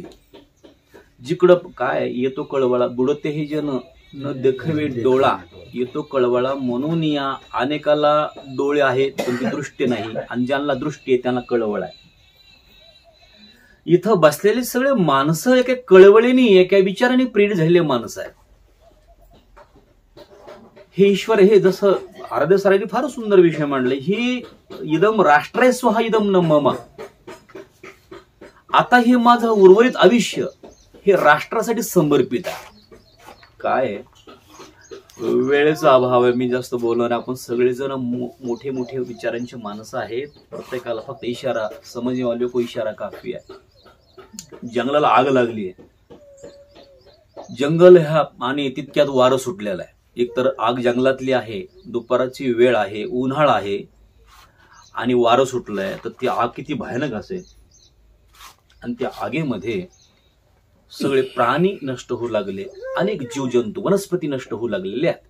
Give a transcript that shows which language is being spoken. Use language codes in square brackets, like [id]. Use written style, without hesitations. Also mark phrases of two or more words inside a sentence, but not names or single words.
[mr] जिकडं काय येतो कळवळा, बुडते हे जन न देखवे डोळा, येतो कळवळा म्हणून या अनेकाला डोळे आहेत पण ती दृष्टी नाही, आणि ज्यांना दृष्टी आहे त्यांना कळवळ आहे. इथं बसलेले सगळे माणसं एका कळवळीने, एका विचाराने प्रेरित झालेले माणसं आहेत. हे ईश्वर, हे जसं आराध्य सरांनी फार सुंदर विषय मांडले, ही [sa] इदम राष्ट्रे स्वहा इदम न मम. [mr] आता हे माझं उर्वरित आयुष्य हे राष्ट्रासाठी समर्पित आहे. काय वेळेचा अभाव आहे, मी जास्त बोलणार. आपण सगळेजण मोठे मोठे विचारांची माणसं आहेत. प्रत्येकाला फक्त [hi] इशारा समजने वाले को इशारा काफी [mr] आहे. जंगलाला आग लागली आहे. जंगल ह्या आणि तितक्यात वारं सुटलेलं आहे. एकतर आग जंगलातली आहे, दुपाराची वेळ आहे, उन्हाळा आहे आणि वारं सुटलंय, तर ती आग किती भयानक असेल. आणि त्या आगीमध्ये सगळे प्राणी नष्ट होऊ लागले, अनेक जीवजंतू वनस्पती नष्ट होऊ लागलेले आहेत.